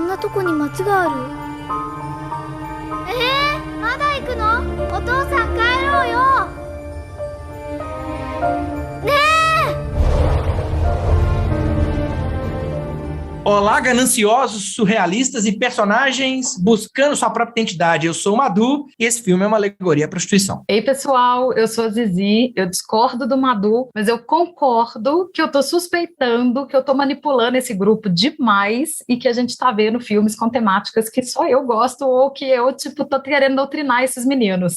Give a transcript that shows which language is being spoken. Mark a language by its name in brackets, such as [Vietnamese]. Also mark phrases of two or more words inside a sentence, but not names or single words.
[Japanese] こに町がある。まだ行くの？お父さん帰ろうよ。ねえ！ [Portuguese] Olá, gananciosos, surrealistas e personagens buscando sua própria identidade. Eu sou o Madu e esse filme é uma alegoria à prostituição. Ei, pessoal, eu sou a Zizi, eu discordo do Madu, mas eu concordo que eu tô suspeitando que eu tô manipulando esse grupo demais e que a gente tá vendo filmes com temáticas que só eu gosto ou que eu, tô querendo doutrinar esses meninos.